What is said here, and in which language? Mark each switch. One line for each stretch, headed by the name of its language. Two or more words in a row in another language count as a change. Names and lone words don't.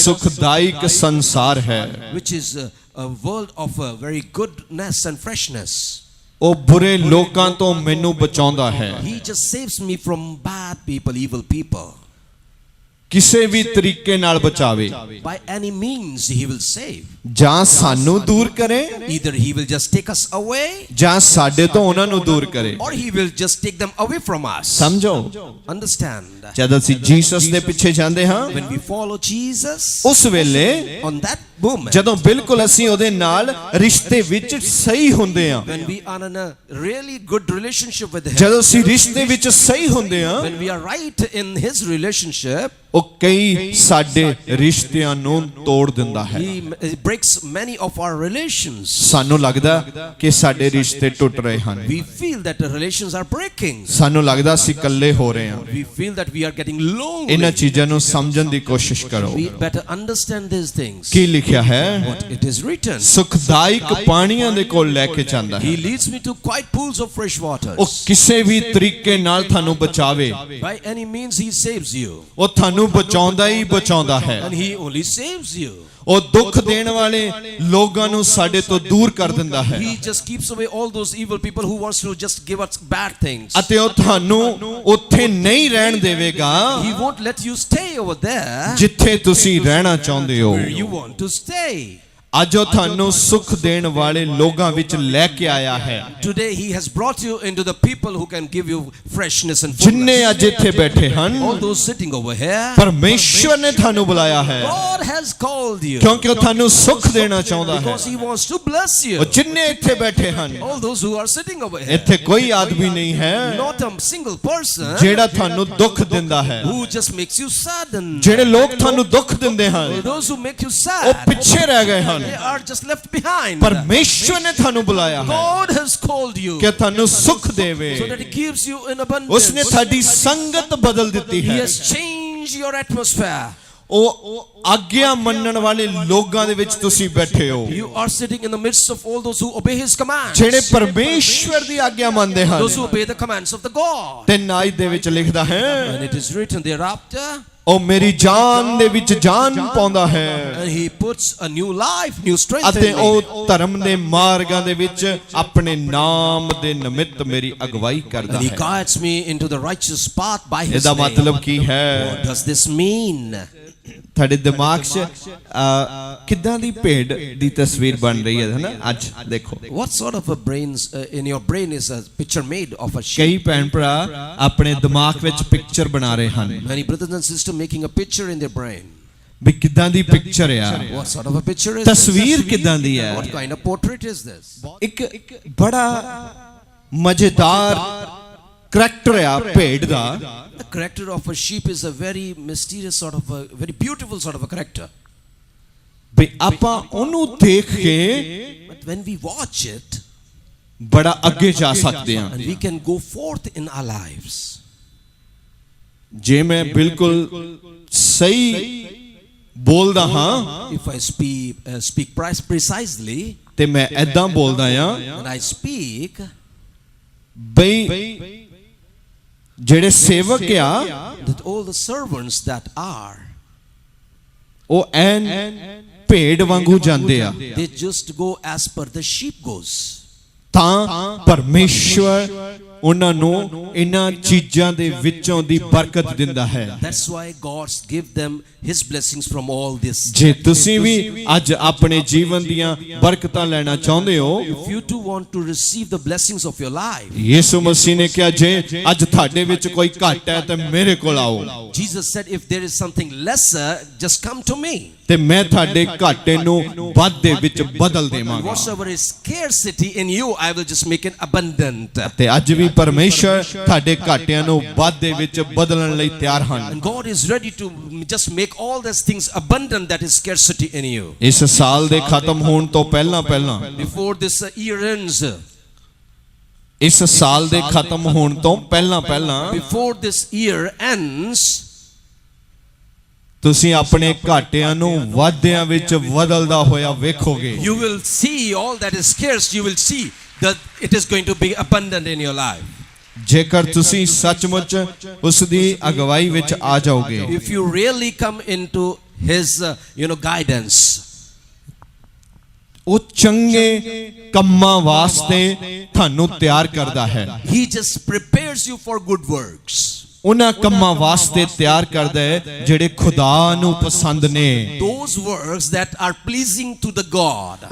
Punjabi: ਸੁਖਦਾਇਕ ਸੰਸਾਰ ਹੈ,
English: which is a world of very goodness and freshness.
Punjabi: ਉਹ ਬੁਰੇ ਲੋਕਾਂ ਤੋਂ ਮੈਨੂੰ ਬਚਾਉਂਦਾ ਹੈ।
English: He just saves me from bad people, evil people.
Punjabi: ਕਿਸੇ ਵੀ ਤਰੀਕੇ ਨਾਲ ਬਚਾਵੇ,
English: By any means he will save.
Punjabi: ਜਾਂ ਸਾਨੂੰ ਦੂਰ ਕਰੇ,
English: Either he will just take us away,
Punjabi: ਜਾਂ ਸਾਡੇ ਤੋਂ ਉਹਨਾਂ ਨੂੰ ਦੂਰ ਕਰੇ।
English: or he will just take them away from us.
Punjabi: ਸਮਝੋ,
English: Understand?
Punjabi: ਜਦ ਅਸੀਂ ਜੀਸਸ ਦੇ ਪਿੱਛੇ ਜਾਂਦੇ ਹਾਂ,
English: When we follow Jesus,
Punjabi: ਉਸ ਵੇਲੇ
English: on that moment,
Punjabi: ਜਦੋਂ ਬਿਲਕੁਲ ਅਸੀਂ ਉਹਦੇ ਨਾਲ ਰਿਸ਼ਤੇ ਵਿੱਚ ਸਹੀ ਹੁੰਦੇ ਹਾਂ,
English: when we are in a really good relationship with him,
Punjabi: ਜਦੋਂ ਅਸੀਂ ਰਿਸ਼ਤੇ ਵਿੱਚ ਸਹੀ ਹੁੰਦੇ ਹਾਂ,
English: when we are right in his relationship,
Punjabi: ਉਹ ਕਈ ਸਾਡੇ ਰਿਸ਼ਤਿਆਂ ਨੂੰ ਤੋੜ ਦਿੰਦਾ ਹੈ।
English: he breaks many of our relations.
Punjabi: ਸਾਨੂੰ ਲੱਗਦਾ ਕਿ ਸਾਡੇ ਰਿਸ਼ਤੇ ਟੁੱਟ ਰਹੇ ਹਨ,
English: We feel that the relations are breaking.
Punjabi: ਸਾਨੂੰ ਲੱਗਦਾ ਅਸੀਂ ਇਕੱਲੇ ਹੋ ਰਹੇ ਹਾਂ।
English: We feel that we are getting lonely.
Punjabi: ਇਹਨਾਂ ਚੀਜ਼ਾਂ ਨੂੰ ਸਮਝਣ ਦੀ ਕੋਸ਼ਿਸ਼ ਕਰੋ।
English: We better understand these things.
Punjabi: ਕੀ ਲਿਖਿਆ ਹੈ?
English: What it is written.
Punjabi: ਸੁਖਦਾਇਕ ਪਾਣੀਆਂ ਦੇ ਕੋਲ ਲੈ ਕੇ ਜਾਂਦਾ
English: He
Punjabi: ਹੈ।
English: leads me to quiet pools of fresh waters.
Punjabi: ਉਹ ਕਿਸੇ ਵੀ ਤਰੀਕੇ ਨਾਲ ਤੁਹਾਨੂੰ ਬਚਾਵੇ,
English: By any means he saves you.
Punjabi: ਉਹ ਤੁਹਾਨੂੰ ਬਚਾਉਂਦਾ ਹੀ ਬਚਾਉਂਦਾ ਹੈ।
English: And he only saves you.
Punjabi: ਉਹ ਦੁੱਖ ਦੇਣ ਵਾਲੇ ਲੋਕਾਂ ਨੂੰ ਸਾਡੇ ਤੋਂ ਦੂਰ ਕਰ ਦਿੰਦਾ ਹੈ,
English: He just keeps away all those evil people who wants to just give us bad things.
Punjabi: ਅਤੇ ਉਹ ਤੁਹਾਨੂੰ ਉੱਥੇ ਨਹੀਂ ਰਹਿਣ ਦੇਵੇਗਾ
English: He won't let you stay over there
Punjabi: ਜਿੱਥੇ ਤੁਸੀਂ ਰਹਿਣਾ ਚਾਹੁੰਦੇ ਹੋ।
English: where you want to stay.
Punjabi: ਅੱਜ ਉਹ ਤੁਹਾਨੂੰ ਸੁਖ ਦੇਣ ਵਾਲੇ ਲੋਕਾਂ ਵਿੱਚ ਲੈ ਕੇ ਆਇਆ ਹੈ।
English: Today he has brought you into the people who can give you freshness and
Punjabi: ਜਿੰਨੇ
English: fullness.
Punjabi: ਅੱਜ ਇੱਥੇ ਬੈਠੇ ਹਨ,
English: All those sitting over here,
Punjabi: ਪਰਮੇਸ਼ਵਰ ਨੇ ਤੁਹਾਨੂੰ ਬੁਲਾਇਆ ਹੈ,
English: God has called you
Punjabi: ਕਿਉਂਕਿ ਉਹ ਤੁਹਾਨੂੰ ਸੁਖ ਦੇਣਾ ਚਾਹੁੰਦਾ ਹੈ।
English: because he wants to bless you.
Punjabi: ਉਹ ਜਿੰਨੇ ਇੱਥੇ ਬੈਠੇ ਹਨ,
English: All those who are sitting over here,
Punjabi: ਇੱਥੇ ਕੋਈ ਆਦਮੀ ਨਹੀਂ ਹੈ
English: not a single person
Punjabi: ਜਿਹੜਾ ਤੁਹਾਨੂੰ ਦੁੱਖ ਦਿੰਦਾ ਹੈ।
English: who just makes you saddened.
Punjabi: ਜਿਹੜੇ ਲੋਕ ਤੁਹਾਨੂੰ ਦੁੱਖ ਦਿੰਦੇ ਹਨ,
English: Those who make you
Punjabi: ਉਹ
English: sad,
Punjabi: ਪਿੱਛੇ ਰਹਿ ਗਏ ਹਨ।
English: they are just left behind.
Punjabi: ਪਰਮੇਸ਼ਵਰ ਨੇ ਤੁਹਾਨੂੰ ਬੁਲਾਇਆ ਹੈ
English: God has called you
Punjabi: ਕਿ ਤੁਹਾਨੂੰ ਸੁਖ ਦੇਵੇ।
English: so that he gives you in abundance.
Punjabi: ਉਸਨੇ ਤੁਹਾਡੀ ਸੰਗਤ ਬਦਲ ਦਿੱਤੀ
English: He
Punjabi: ਹੈ।
English: has changed your atmosphere.
Punjabi: ਉਹ ਆਗਿਆ ਮੰਨਣ ਵਾਲੇ ਲੋਕਾਂ ਦੇ ਵਿੱਚ ਤੁਸੀਂ ਬੈਠੇ ਹੋ,
English: You are sitting in the midst of all those who obey his commands.
Punjabi: ਜਿਹੜੇ ਪਰਮੇਸ਼ਵਰ ਦੀ ਆਗਿਆ ਮੰਨਦੇ ਹਨ।
English: Those who obey the commands of the God.
Punjabi: ਤੇ ਨਾਈ ਦੇ ਵਿੱਚ ਲਿਖਦਾ ਹੈ,
English: And it is written thereafter,
Punjabi: ਉਹ ਮੇਰੀ ਜਾਨ ਦੇ ਵਿੱਚ ਜਾਨ ਪਾਉਂਦਾ ਹੈ,
English: and he puts a new life, new strength
Punjabi: ਅਤੇ
English: in me.
Punjabi: ਉਹ ਧਰਮ ਦੇ ਮਾਰਗਾਂ ਦੇ ਵਿੱਚ ਆਪਣੇ ਨਾਮ ਦੇ ਨਿਮਿਤ ਮੇਰੀ ਅਗਵਾਈ ਕਰਦਾ
English: And he
Punjabi: ਹੈ।
English: guides me into the righteous path by his
Punjabi: ਇਹਦਾ
English: name.
Punjabi: ਮਤਲਬ ਕੀ ਹੈ?
English: What does this mean?
Punjabi: ਤੁਹਾਡੇ ਦਿਮਾਗ 'ਚ ਕਿੱਦਾਂ ਦੀ ਭੇਡ ਦੀ ਤਸਵੀਰ ਬਣ ਰਹੀ ਹੈ ਨਾ? ਅੱਜ ਦੇਖੋ,
English: What sort of a brains in your brain is a picture made of a sheep?
Punjabi: ਕਈ ਭੈਣ ਭਰਾ ਆਪਣੇ ਦਿਮਾਗ ਵਿੱਚ ਪਿਕਚਰ ਬਣਾ ਰਹੇ ਹਨ
English: Many brothers and sisters making a picture in their brain.
Punjabi: ਵੀ ਕਿੱਦਾਂ ਦੀ ਪਿਕਚਰ ਆ,
English: What sort of a picture is
Punjabi: ਤਸਵੀਰ
English: this?
Punjabi: ਕਿੱਦਾਂ ਦੀ ਹੈ।
English: What kind of portrait is this?
Punjabi: ਇੱਕ ਬੜਾ ਮਜ਼ੇਦਾਰ ਕਰੈਕਟਰ ਆ ਭੇਡ ਦਾ।
English: The character of a sheep is a very mysterious sort of a very beautiful sort of a character.
Punjabi: ਵੀ ਆਪਾਂ ਉਹਨੂੰ ਦੇਖ ਕੇ
English: But when we watch it,
Punjabi: ਬੜਾ ਅੱਗੇ ਜਾ ਸਕਦੇ ਹਾਂ।
English: and we can go forth in our lives.
Punjabi: ਜੇ ਮੈਂ ਬਿਲਕੁਲ ਸਹੀ ਬੋਲਦਾ ਹਾਂ
English: If I speak precisely,
Punjabi: ਤੇ ਮੈਂ ਐਦਾਂ ਬੋਲਦਾ ਆ,
English: when I speak,
Punjabi: ਬਈ ਜਿਹੜੇ ਸੇਵਕ ਆ
English: that all the servants that are,
Punjabi: ਉਹ ਐਨ ਭੇਡ ਵਾਂਗੂ ਜਾਂਦੇ ਆ,
English: they just go as per the sheep goes.
Punjabi: ਤਾਂ ਪਰਮੇਸ਼ਵਰ ਉਹਨਾਂ ਨੂੰ ਇਹਨਾਂ ਚੀਜ਼ਾਂ ਦੇ ਵਿੱਚੋਂ ਦੀ ਬਰਕਤ ਦਿੰਦਾ ਹੈ।
English: That's why God give them his blessings from all this.
Punjabi: ਜੇ ਤੁਸੀਂ ਵੀ ਅੱਜ ਆਪਣੇ ਜੀਵਨ ਦੀਆਂ ਬਰਕਤਾਂ ਲੈਣਾ ਚਾਹੁੰਦੇ ਹੋ,
English: If you too want to receive the blessings of your life,
Punjabi: ਯਿਸੂ ਮਸੀਹ ਨੇ ਕਿਹਾ ਜੇ ਅੱਜ ਤੁਹਾਡੇ ਵਿੱਚ ਕੋਈ ਘਾਟ ਹੈ ਤਾਂ ਮੇਰੇ ਕੋਲ ਆਓ,
English: Jesus said, if there is something lesser, just come to me.
Punjabi: ਤੇ ਮੈਂ ਤੁਹਾਡੇ ਘਾਟੇ ਨੂੰ ਵਾਧੇ ਵਿੱਚ ਬਦਲ ਦੇਵਾਂਗਾ।
English: Whatsoever is scarcity in you, I will just make it abundant.
Punjabi: ਤੇ ਅੱਜ ਵੀ ਪਰਮੇਸ਼ਰ ਤੁਹਾਡੇ ਘਾਟਿਆਂ ਨੂੰ ਵਾਧੇ ਵਿੱਚ ਬਦਲਣ ਲਈ ਤਿਆਰ ਹਨ।
English: And God is ready to just make all these things abundant that is scarcity in you.
Punjabi: ਇਸ ਸਾਲ ਦੇ ਖਤਮ ਹੋਣ ਤੋਂ ਪਹਿਲਾਂ
English: Before this year ends,
Punjabi: ਇਸ ਸਾਲ ਦੇ ਖਤਮ ਹੋਣ ਤੋਂ ਪਹਿਲਾਂ
English: before this year ends,
Punjabi: ਤੁਸੀਂ ਆਪਣੇ ਘਾਟਿਆਂ ਨੂੰ ਵਾਧਿਆਂ ਵਿੱਚ ਬਦਲਦਾ ਹੋਇਆ ਵੇਖੋਗੇ।
English: you will see all that is scarce, you will see that it is going to be abundant in your life.
Punjabi: ਜੇਕਰ ਤੁਸੀਂ ਸੱਚਮੁੱਚ ਉਸ ਦੀ ਅਗਵਾਈ ਵਿੱਚ ਆ ਜਾਓਗੇ,
English: If you really come into His guidance.
Punjabi: ਉਹ ਚੰਗੇ ਕੰਮਾਂ ਵਾਸਤੇ ਤੁਹਾਨੂੰ ਤਿਆਰ ਕਰਦਾ ਹੈ।
English: He just prepares you for good works.
Punjabi: ਉਹਨਾਂ ਕੰਮਾਂ ਵਾਸਤੇ ਤਿਆਰ ਕਰਦਾ ਹੈ ਜਿਹੜੇ ਖੁਦਾ ਨੂੰ ਪਸੰਦ ਨੇ।
English: Those works that are pleasing to the God.